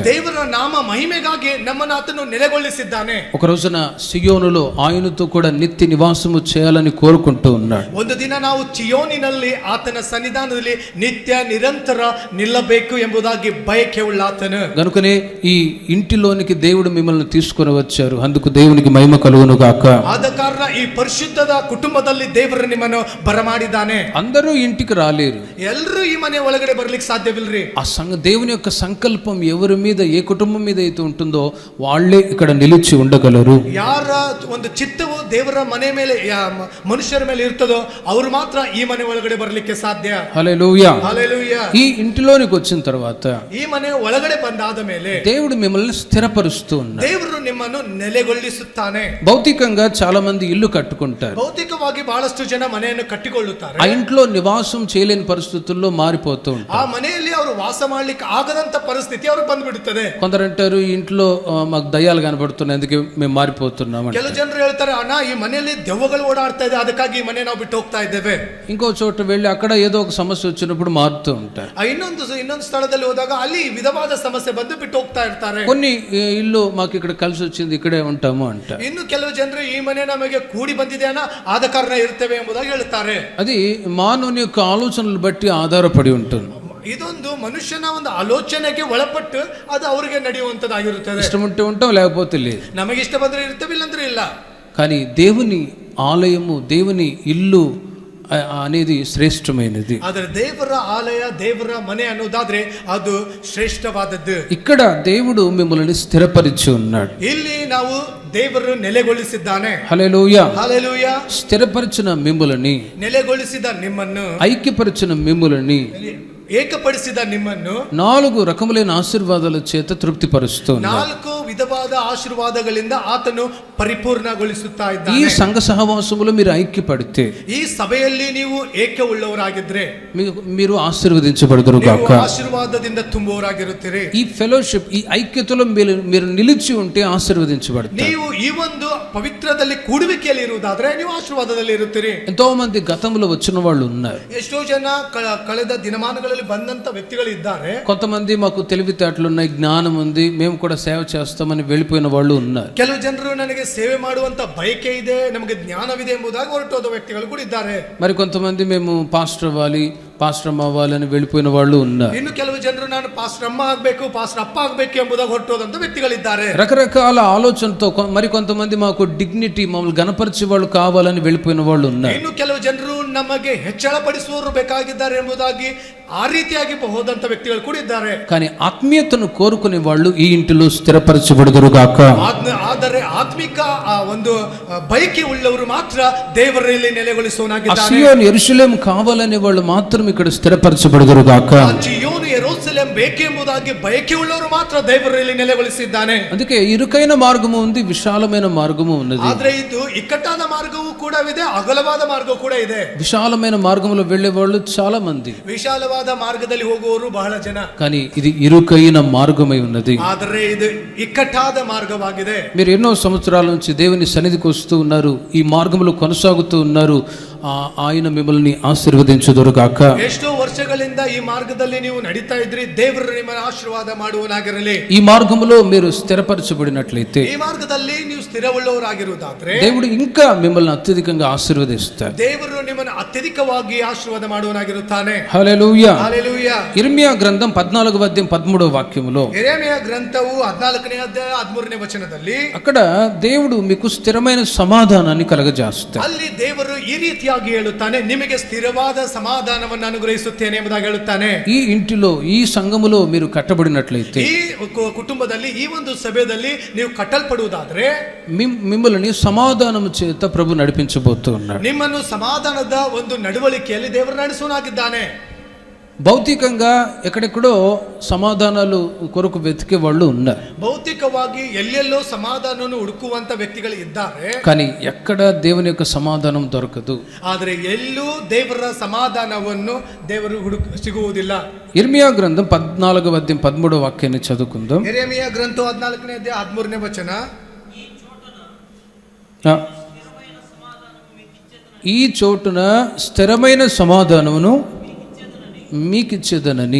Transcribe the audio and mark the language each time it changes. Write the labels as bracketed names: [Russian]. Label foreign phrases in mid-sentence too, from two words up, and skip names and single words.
[Kannada] ದೇವರ ನಾಮ ಮಹಿಮೆಗಾಗಿ ನಮ್ಮನ್ನು ಆತನು ನೆಲೆಗೊಳಿಸಿದ್ದಾನೆ. [Telugu] ఒక రోజున సియోనులో ఆయనతో కూడా నిత్య నివాసము చేయాలని కోరుకుంటూ ఉన్నాడు. [Kannada] ಒಂದು ದಿನ ನಾವು ಚಿಯೋನಿನಲ್ಲಿ ಆತನ ಸನ್ನಿಧಾನದಲ್ಲಿ ನಿತ್ಯ ನಿರಂತರ ನಿಲ್ಲಬೇಕು ಎಂಬುದಾಗಿ ಬಯಕೆ ಉಳ್ಳ ಆತನು. [Telugu] గనుకనే ఈ ఇంటిలోనికి దేవుడు మిమ్మల్ని తీసుకొని వచ్చారు. అందుకు దేవునికి మహిమ కలుగును గాక. [Kannada] ಆದ ಕಾರಣ ಈ ಪರಿಶುದ್ಧದ ಕುಟುಂಬದಲ್ಲಿ ದೇವರು ನಿಮ್ಮನ್ನು ಬರಮಾಡಿದ್ದಾನೆ. [Telugu] అందరూ ఇంటికి రాలేరు. [Kannada] ಎಲ್ಲರೂ ಈ ಮನೆ ಒಳಗಡೆ ಬರ್ಲಿಕ್ಕೆ ಸಾಧ್ಯವಿಲ್ರಿ. [Telugu] ఆ దేవుని యొక్క సంకల్పం ఎవరి మీద, ఏ కుటుంబం మీద అయితే ఉంటుందో వాళ్ళే ఇక్కడ నిలిచి ఉండగలరు. [Kannada] ಯಾರ ಒಂದು ಚಿತ್ತವು ದೇವರ ಮನೆ ಮೇಲೆ ಮನುಷ್ಯರ ಮೇಲೆ ಇರ್ತದೋ ಅವರು ಮಾತ್ರ ಈ ಮನೆ ಒಳಗಡೆ ಬರ್ಲಿಕ್ಕೆ ಸಾಧ್ಯ. [Telugu] హల్లెలూయా. హల్లెలూయా. ఈ ఇంటిలోనికి వచ్చిన తర్వాత [Kannada] ಈ ಮನೆ ಒಳಗಡೆ ಬಂದಾದ ಮೇಲೆ [Telugu] దేవుడు మిమ్మల్ని స్థిరపరుస్తూ ఉన్నాడు. [Kannada] ದೇವರು ನಿಮ್ಮನ್ನು ನೆಲೆಗೊಳಿಸುತ್ತಾನೆ. [Telugu] భౌతికంగా చాలా మంది ఇల్లు కట్టుకుంటారు. [Kannada] ಭೌತಿಕವಾಗಿ ಬಹಳಷ್ಟು ಜನ ಮನೆಯನ್ನು ಕಟ್ಟಿಕೊಳ್ಳುತ್ತಾರೆ. [Telugu] ఆ ఇంట్లో నివాసం చేయలేని పరిస్థితుల్లో మారిపోతూ ఉంటారు. [Kannada] ಆ ಮನೆಯಲ್ಲಿ ಅವರು ವಾಸ ಮಾಡ್ಲಿಕ್ಕೆ ಆಗದಂತ ಪರಿಸ್ಥಿತಿ ಅವ್ರಿಗೆ ಬಂದ್ಬಿಡುತ್ತದೆ. [Telugu] కొందరు అంటారు ఈ ఇంట్లో మాకు దయ్యాలు కనబడుతున్నాయి, అందుకే మేము మారిపోతున్నాం. [Kannada] ಕೆಲವು ಜನರು ಹೇಳ್ತಾರೆ, ಅಣ್ಣ ಈ ಮನೆಯಲ್ಲಿ ದೆವ್ವಗಳು ಓಡಾಡ್ತಾ ಇದೆ, ಅದಕ್ಕಾಗಿ ಈ ಮನೆ ನಾವು ಬಿಟ್ಟು ಹೋಗ್ತಾ ಇದ್ದೇವೆ. [Telugu] ఇంకో చోట వెళ్ళి అక్కడ ఏదో ఒక సమస్య వచ్చినప్పుడు మారుతూ ఉంటారు. [Kannada] ಇನ್ನೊಂದು ಸ್ಥಳದಲ್ಲಿ ಹೋದಾಗ ಅಲ್ಲಿ ವಿಧವಾದ ಸಮಸ್ಯೆ ಬಂದು ಬಿಟ್ಟು ಹೋಗ್ತಾ ಇರ್ತಾರೆ. [Telugu] కొన్ని ఇల్లు మాకు ఇక్కడ కలిసి వచ్చింది, ఇక్కడే ఉంటాము అంటారు. [Kannada] ಇನ್ನು ಕೆಲವು ಜನರು ಈ ಮನೆ ನಮಗೆ ಕೂಡಿ ಬಂದಿದೆ ಅಣ್ಣ, ಆದ ಕಾರಣ ಇರ್ತೇವೆ ಎಂಬುದಾಗಿ ಹೇಳ್ತಾರೆ. [Telugu] అది మానవుని యొక్క ఆలోచనలు బట్టి ఆధారపడి ఉంటుంది. [Kannada] ಇದೊಂದು ಮನುಷ್ಯನ ಒಂದು ಆಲೋಚನೆಗೆ ಒಳಪಟ್ಟು ಅದು ಅವರಿಗೆ ನಡೆಯುವಂತದ್ದಾಗಿರುತ್ತದೆ. [Telugu] ఇష్టం ఉంటే ఉంటాం, లేకపోతే లేదు. [Kannada] ನಮಗೆ ಇಷ್ಟ ಬಂದ್ರೆ ಇರ್ತೇವೆ, ಇಲ್ಲಂದ್ರೆ ಇಲ್ಲ. [Telugu] కానీ దేవుని ఆలయము, దేవుని ఇల్లు అనేది శ్రేష్టమైనది. [Kannada] ಆದರೆ ದೇವರ ಆಲಯ, ದೇವರ ಮನೆ ಅನ್ನೋದಾದ್ರೆ ಅದು ಶ್ರೇಷ್ಠವಾದದ್ದು. [Telugu] ఇక్కడ దేవుడు మిమ్మల్ని స్థిరపరిచి ఉన్నాడు. [Kannada] ಇಲ್ಲಿ ನಾವು ದೇವರು ನೆಲೆಗೊಳಿಸಿದ್ದಾನೆ. [Telugu] హల్లెలూయా. హల్లెలూయా. స్థిరపరిచిన మిమ్మల్ని, [Kannada] ನೆಲೆಗೊಳಿಸಿದ ನಿಮ್ಮನ್ನು, [Telugu] ఐక్యపరిచిన మిమ్మల్ని, [Kannada] ಏಕಪಡಿಸಿದ ನಿಮ್ಮನ್ನು [Telugu] 4 రకములైన ఆశీర్వాదాల చేత తృప్తిపరుస్తున్నాడు. [Kannada] 4 ವಿಧವಾದ ಆಶೀರ್ವಾದಗಳಿಂದ ಆತನು ಪರಿಪೂರ್ಣಗೊಳಿಸುತ್ತಾ [Telugu] ఈ [Kannada] ಇದ್ದಾನೆ. [Telugu] సంఘ సహవాసములో మీరు ఐక్యపడితే, [Kannada] ಈ ಸಭೆಯಲ್ಲಿ ನೀವು ಏಕೆ ಉಳ್ಳವರಾಗಿದ್ರೆ [Telugu] మీరు ఆశీర్వదించబడదురు గాక. [Kannada] ಆಶೀರ್ವಾದದಿಂದ ತುಂಬುವವರಾಗಿರುತ್ತೀರಿ. [Telugu] ఈ ఫెలోషిప్, ఈ ఐక్యతలో మీరు నిలిచి ఉంటే ఆశీర్వదించబడతారు. [Kannada] ನೀವು ಈ ಒಂದು ಪವಿತ್ರದಲ್ಲಿ ಕೂಡುವಿಕೆಯಲ್ಲಿ ಇರುವುದಾದ್ರೆ ನೀವು ಆಶೀರ್ವಾದದಲ್ಲಿ ಇರುತ್ತೀರಿ. [Telugu] ఎంతో మంది గతంలో వచ్చిన వాళ్ళు ఉన్నారు. [Kannada] ಎಷ್ಟೋ ಜನ ಕಳೆದ ದಿನಮಾನಗಳಲ್ಲಿ ಬಂದಂತ ವ್ಯಕ್ತಿಗಳು ಇದ್ದಾರೆ. [Telugu] కొంతమంది మాకు తెలివితేటలు ఉన్నాయి, జ్ఞానం ఉంది, మేము కూడా సేవ చేస్తామని వెళ్ళిపోయిన వాళ్ళు ఉన్నారు. [Kannada] ಕೆಲವು ಜನರು ನನಗೆ ಸೇವೆ ಮಾಡುವಂತ ಬಯಕೆ ಇದೆ, ನಮಗೆ ಜ್ಞಾನವಿದೆ ಎಂಬುದಾಗಿ ಹೊರಟೋದ ವ್ಯಕ್ತಿಗಳು ಕೂಡ ಇದ್ದಾರೆ. [Telugu] మరి కొంతమంది మేము పాస్టర్ అవ్వాలి, పాస్టర్ అమ్మ అవ్వాలని వెళ్ళిపోయిన వాళ్ళు ఉన్నారు. [Kannada] ಇನ್ನು ಕೆಲವು ಜನರು ನಾನು ಪಾಸ್టర్ ಅಮ್ಮ ಆಗ್ಬೇಕು, ಪಾಸ್టర్ ಅಪ್ಪ ಆಗ್ಬೇಕು ಎಂಬುದಾಗಿ ಹೊರಟೋದಂತ ವ್ಯಕ್ತಿಗಳಿದ್ದಾರೆ. [Telugu] రకరకాల ఆలోచనతో మరి కొంతమంది మాకు డిగ్నిటీ, మమ్మల్ని గణపరిచే వాళ్ళు కావాలని వెళ్ళిపోయిన వాళ్ళు ఉన్నారు. [Kannada] ಇನ್ನು ಕೆಲವು ಜನರು ನಮಗೆ ಹೆಚ್ಚಳ ಪಡಿಸುವವರು ಬೇಕಾಗಿದ್ದಾರೆ ಎಂಬುದಾಗಿ ಆ ರೀತಿಯಾಗಿ ಹೋದಂತ ವ್ಯಕ್ತಿಗಳು ಕೂಡ ಇದ್ದಾರೆ. [Telugu] కానీ ఆత్మీయతను కోరుకునే వాళ్ళు ఈ ఇంటిలో స్థిరపరచబడుదురు గాక. [Kannada] ಆದರೆ ಆತ್ಮಿಕ ಒಂದು ಬಯಕೆ ಉಳ್ಳವರು ಮಾತ್ರ ದೇವರಲ್ಲಿ ನೆಲೆಗೊಳಿಸುವನಾಗಿದ್ದಾನೆ. [Telugu] సియోను యెరూషలేము కావాలనే వాళ్ళు మాత్రం ఇక్కడ స్థిరపరచబడుదురు గాక. [Kannada] ಚಿಯೋನು ಯೆರೂಸಲೇಮ್ ಬೇಕೆಂಬುದಾಗಿ ಬಯಕೆ ಉಳ್ಳವರು ಮಾತ್ರ ದೇವರಲ್ಲಿ ನೆಲೆಗೊಳಿಸಿದ್ದಾನೆ. [Telugu] అందుకే ఇరుకైన మార్గము ఉంది, విశాలమైన మార్గము ఉన్నది. [Kannada] ಆದ್ರೆ ಇದು ಇಕ್ಕಟ್ಟಾದ ಮಾರ್ಗವೂ ಕೂಡ ಇದೆ, ಅಗಲವಾದ ಮಾರ್ಗವೂ ಕೂಡ ಇದೆ. [Telugu] విశాలమైన మార్గంలో వెళ్లే వాళ్ళు చాలా మంది, [Kannada] ವಿಶಾಲವಾದ ಮಾರ್ಗದಲ್ಲಿ ಹೋಗುವವರು ಬಹಳ ಜನ. [Telugu] కానీ ఇది ఇరుకైన మార్గమై ఉన్నది. [Kannada] ಆದರೆ ಇದು ఇక్కట్టాದ మార్గವಾಗಿದೆ. [Telugu] మీరు ఎన్నో సంవత్సరాల నుంచి దేవుని సన్నిధికి వస్తూ ఉన్నారు, ఈ మార్గంలో కొనసాగుతూ ఉన్నారు. ఆయన మిమ్మల్ని ఆశీర్వదించుదురు గాక. [Kannada] ಎಷ್ಟೋ ವರ್ಷಗಳಿಂದ ಈ ಮಾರ್ಗದಲ್ಲಿ ನೀವು ನಡೀತಾ ಇದ್ರಿ, ದೇವರು ನಿಮ್ಮನ್ನು ಆಶೀರ್ವಾದ ಮಾಡುವನಾಗಿರಲಿ. [Telugu] ఈ మార్గంలో మీరు స్థిరపరచబడినట్లయితే, [Kannada] ಈ ಮಾರ್ಗದಲ್ಲಿ ನೀವು ಸ್ಥಿರವುಳ್ಳವರಾಗಿರುವುದಾದ್ರೆ [Telugu] దేవుడు ఇంకా మిమ్మల్ని అత్యధికంగా ఆశీర్వదిస్తాడు. [Kannada] ದೇವರು ನಿಮ್ಮನ್ನು ಅತ್ಯಧಿಕವಾಗಿ ಆಶೀರ್ವಾದ ಮಾಡುವನಾಗಿರುತ್ತಾನೆ. [Telugu] హల్లెలూయా. హల్లెలూయా. ఇర్మియా గ్రంథం 14వ అధ్యాయం 13వ వాక్యములో, [Kannada] యెరెమీయ గ్రంథವು 14ನೇ ಅಧ್ಯಾಯ 13ನೇ ವಚನದಲ್ಲಿ [Telugu] అక్కడ దేవుడు మీకు స్థిరమైన సమాధానాన్ని కలగజేస్తాడు. [Kannada] ಅಲ್ಲಿ ದೇವರು ಈ ರೀತಿಯಾಗಿ ಹೇಳುತ್ತಾನೆ, ನಿಮಗೆ ಸ್ಥಿರವಾದ ಸಮಾಧಾನವನ್ನು ಅನುಗ್ರಹಿಸುತ್ತೇನೆ ಎಂಬುದಾಗಿ ಹೇಳುತ್ತಾನೆ. [Telugu] ఈ ఇంటిలో, ఈ సంఘములో మీరు కట్టబడినట్లయితే, [Kannada] ಈ ಕುಟುಂಬದಲ್ಲಿ, ಈ ಒಂದು ಸಭೆಯಲ್ಲಿ ನೀವು ಕಟ್ಟಲ್ಪಡುವುದಾದ್ರೆ [Telugu] మిమ్మల్ని సమాధానము చేత ప్రభు నడిపించబోతూ ఉన్నాడు. [Kannada] ನಿಮ್ಮನ್ನು ಸಮಾಧಾನದ ಒಂದು ನಡವಳಿಕೆಯಲ್ಲಿ ದೇವರು ನಡೆಸುವನಾಗಿದ್ದಾನೆ. [Telugu] భౌతికంగా ఎక్కడెక్కడో సమాధానాలు కొరకు వెతికే వాళ్ళు ఉన్నారు. [Kannada] ಭೌತಿಕವಾಗಿ ಎಲ್ಲೆಲ್ಲೋ ಸಮಾಧಾನವನ್ನು ಹುಡುಕುವಂತ ವ್ಯಕ್ತಿಗಳು ಇದ್ದಾರೆ. [Telugu] కానీ ఎక్కడ దేవుని యొక్క సమాధానం దొరకదు. [Kannada] ಆದರೆ ಎಲ್ಲೂ ದೇವರ ಸಮಾಧಾನವನ್ನು ದೇವರು ಸಿಗುವುದಿಲ್ಲ. [Telugu] ఇర్మియా గ్రంథం 14వ అధ్యాయం 13వ వాక్యాన్ని చదువుకుందాం. [Kannada] ಯೆರೆಮೀಯ ಗ್ರಂಥ 14ನೇ ಅಧ್ಯಾಯ 13ನೇ ವಚನ. [Telugu] ఈ చోటున స్థిరమైన సమాధానమును మీకిచ్చేదనని.